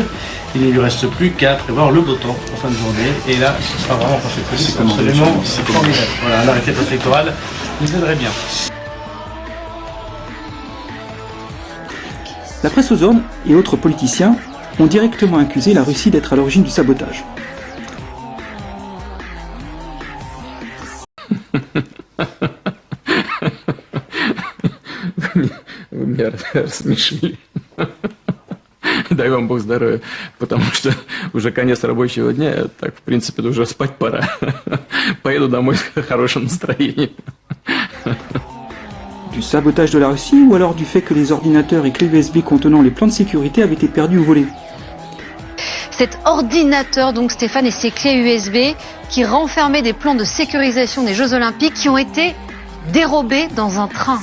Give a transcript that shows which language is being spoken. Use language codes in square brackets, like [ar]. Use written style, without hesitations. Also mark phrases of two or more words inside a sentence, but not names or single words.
[fr] Il ne lui reste plus qu'à prévoir le beau temps en fin de journée. Et là, ce sera vraiment Préfet de Police, absolument formidable. Voilà, l'arrêté préfectoral nous aiderait bien. La presse aux ordres et autres politiciens ont directement accusé la Russie d'être à l'origine du sabotage. [ru] Вы меня рассмешили. Дай вам Бог здоровья, потому что уже конец рабочего дня, так, в принципе, уже спать пора. Поеду домой с хорошим настроением. [fr] Du sabotage de la Russie ou alors du fait que les ordinateurs et clés USB contenant les plans de sécurité avaient été perdus ou volés? Cet ordinateur, donc Stéphane, et ses clés USB qui renfermaient des plans de sécurisation des Jeux Olympiques qui ont été dérobés dans un train.